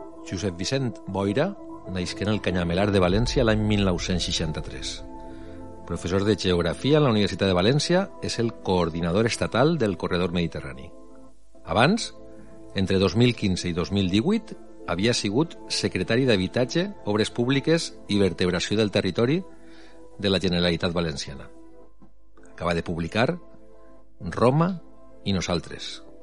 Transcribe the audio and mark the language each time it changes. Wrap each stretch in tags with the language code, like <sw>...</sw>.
<ca>Josep Vicent Boira nasqué en el Canyamelar de València l'any 1963.</ca> <es>Profesor de Geografía en la Universidad de Valencia, es el coordinador estatal del Corredor Mediterrani. Abans, entre 2015 y 2018, había sigut secretari d'Habitatge, Obres Públiques y Vertebració del Territori de la Generalitat Valenciana. Acaba de publicar Roma y nosaltres.</es>